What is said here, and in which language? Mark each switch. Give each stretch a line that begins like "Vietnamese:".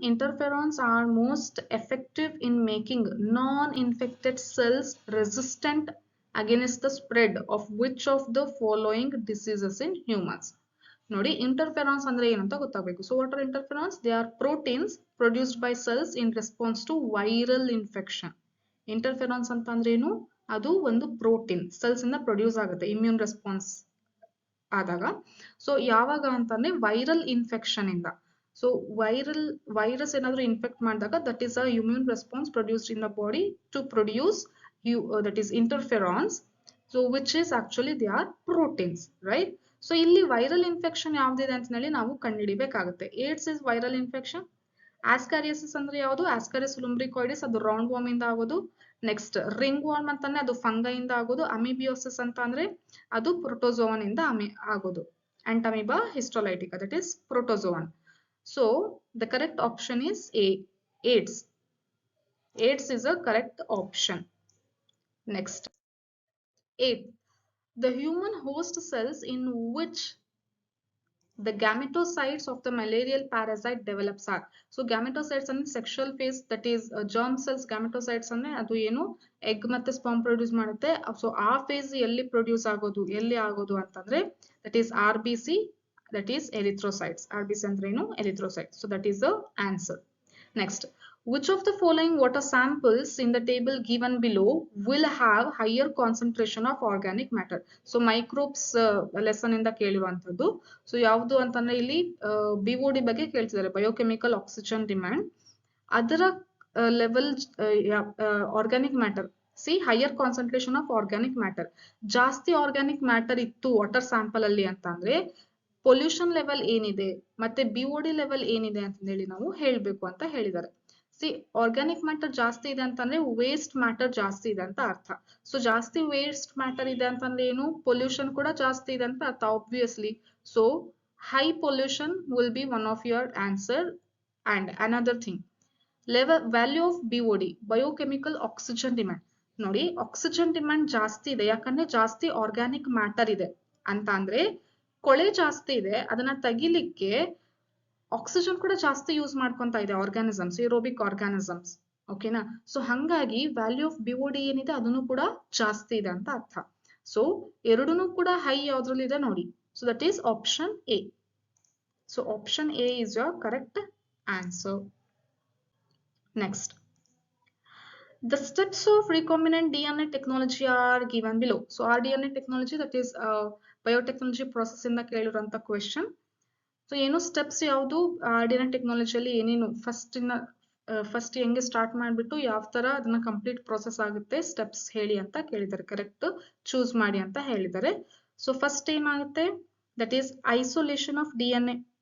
English: Interferons are most effective in making non-infected cells resistant against the spread of which of the following diseases in humans.
Kannada: ನೋಡಿ, ಇಂಟರ್ಫೆರಾನ್ಸ್ ಅಂದ್ರೆ ಏನಂತ ಗೊತ್ತಾಗಬೇಕು.
English: So what are interferons? They are proteins produced by cells in response to viral infection.
Kannada: ಇಂಟರ್ಫೆರಾನ್ಸ್ ಅಂತ ಅಂದ್ರೆ ಏನು, ಅದು ಒಂದು protein cells ಇಂದ ಪ್ರೊಡ್ಯೂಸ್ ಆಗುತ್ತೆ ಇಮ್ಯೂನ್ ರೆಸ್ಪಾನ್ಸ್ ಆದಾಗ. ಸೊ ಯಾವಾಗ ಅಂತಂದ್ರೆ ವೈರಲ್ ಇನ್ಫೆಕ್ಷನ್ ಇಂದ. ಸೊ ವೈರಸ್ ಏನಾದ್ರು ಇನ್ಫೆಕ್ಟ್ ಮಾಡಿದಾಗ
English: That is a immune response produced in the body to produce that is interferons, so which is actually they are proteins, right?
Kannada: So ಇಲ್ಲಿ viral infection ಯಾವ್ದಿದೆ ಅಂತ ಹೇಳಿ ನಾವು ಕಂಡುಹಿಡಿಬೇಕಾಗುತ್ತೆ.
English: AIDS is viral infection.
Kannada: ಆಸ್ಕಾರಿಯಸಿಸ್ ಅಂದ್ರೆ ಯಾವುದು? ಆಸ್ಕಾರಿಯಸ್ ಲುಂಬ್ರಿಕಾಯ್ಡಿಸ್, ಅದು round warm ಇಂದ ಆಗೋದು. Next ring warm ಅಂತಂದ್ರೆ ಅದು ಫಂಗೈ ಇಂದ ಆಗೋದು. ಅಮೀಬಿಯೋಸಿಸ್ ಅಂತ ಅಂದ್ರೆ ಅದು ಪ್ರೋಟೋಜೋವನ್ ಇಂದ ಆಗೋದು.
English: Entamoeba histolytica, that is protozoan. So the correct option is A, AIDS. AIDS is a correct option. Next, 8. The human host cells in which the gametocytes of the malarial parasite develops are. So gametocytes and sexual phase, that is germ cells.
Kannada: Gametocytes ಅಂದ್ರೆ ಅದು ಏನು egg ಮತ್ತೆ sperm produce ಮಾಡುತ್ತೆ. So ಆ phase ಎಲ್ಲಿ produce ಆಗೋದು, ಎಲ್ಲಿ ಆಗೋದು ಅಂತಂದ್ರೆ
English: that is RBC, that is erythrocytes.
Kannada: RBC ಅಂದ್ರೆ ಏನು? Erythrocytes.
English: So that is the answer. Next, which of the following water samples in the table given below will have higher concentration of organic matter?
Kannada: So microbes lesson ಇಂದ ಕೇಳಿರುವಂತದ್ದು. So ಯಾವುದು ಅಂತಂದ್ರೆ ಇಲ್ಲಿ BOD ಬಗ್ಗೆ ಕೇಳ್ತಿದ್ದಾರೆ, biochemical oxygen demand. ಅದರ level organic matter.
English: See higher concentration of organic matter.
Kannada: ಜಾಸ್ತಿ organic matter ಇತ್ತು water sample ಅಲ್ಲಿ ಅಂತಂದ್ರೆ ಪೊಲ್ಯೂಷನ್ ಲೆವೆಲ್ ಏನಿದೆ ಮತ್ತೆ BOD ಲೆವೆಲ್ ಏನಿದೆ ಅಂತ ಹೇಳಿ ನಾವು ಹೇಳ್ಬೇಕು ಅಂತ ಹೇಳಿದ್ದಾರೆ. ಸಿ ಆರ್ಗ್ಯಾನಿಕ್ ಮ್ಯಾಟರ್ ಜಾಸ್ತಿ ಇದೆ ಅಂತಂದ್ರೆ ವೇಸ್ಟ್ ಮ್ಯಾಟರ್ ಜಾಸ್ತಿ ಇದೆ ಅಂತ ಅರ್ಥ. ಸೊ ಜಾಸ್ತಿ ವೇಸ್ಟ್ ಮ್ಯಾಟರ್ ಇದೆ ಅಂತಂದ್ರೆ ಏನು? ಪೊಲ್ಯೂಷನ್ ಕೂಡ ಜಾಸ್ತಿ ಇದೆ ಅಂತ ಅರ್ಥ, obviously.
English: So high pollution will be one of your answer. And another thing, value of BOD, biochemical oxygen demand.
Kannada: ನೋಡಿ, ಆಕ್ಸಿಜನ್ ಡಿಮ್ಯಾಂಡ್ ಜಾಸ್ತಿ ಇದೆ ಯಾಕಂದ್ರೆ ಜಾಸ್ತಿ ಆರ್ಗ್ಯಾನಿಕ್ ಮ್ಯಾಟರ್ ಇದೆ ಅಂತ ಅಂದ್ರೆ ಕೊಳೆ ಜಾಸ್ತಿ ಇದೆ, ಅದನ್ನ ತೆಗಿಲಿಕ್ಕೆ ಆಕ್ಸಿಜನ್ ಕೂಡ ಜಾಸ್ತಿ ಯೂಸ್ ಮಾಡ್ಕೊಂತ ಇದೆ ಆರ್ಗಾನಿಸಮ್ಸ್, ಏರೋಬಿಕ್ ಆರ್ಗಾನಿಸಮ್ಸ್. ಓಕೆನಾ? ಸೊ ಹಂಗಾಗಿ ವ್ಯಾಲ್ಯೂ ಆಫ್ BOD ಏನಿದೆ ಅದನ್ನು ಕೂಡ ಜಾಸ್ತಿ ಇದೆ ಅಂತ ಅರ್ಥ. ಸೊ ಎರಡೂ ಕೂಡ ಹೈ ಯಾವ್ದ್ರಲ್ಲಿ ಇದೆ ನೋಡಿ.
English: So that is option A. So option A is your correct answer. Next, the steps of recombinant DNA technology are given below. So rDNA technology, that is biotechnology process
Kannada: ಇಂದ ಕೇಳಿರುವಂತ question. So ಏನು steps ಯಾವುದು RDNA ಟೆಕ್ನಾಲಜಿಯಲ್ಲಿ ಏನೇನು first ಹೆಂಗೆ start ಮಾಡಿಬಿಟ್ಟು ಯಾವ ತರ ಅದನ್ನ complete process ಆಗುತ್ತೆ ಸ್ಟೆಪ್ಸ್ ಹೇಳಿ ಅಂತ ಕೇಳಿದ್ದಾರೆ. ಕರೆಕ್ಟ್ ಚೂಸ್ ಮಾಡಿ ಅಂತ ಹೇಳಿದ್ದಾರೆ. ಸೊ ಫಸ್ಟ್ ಏನಾಗುತ್ತೆ,
English: That is isolation of DNA.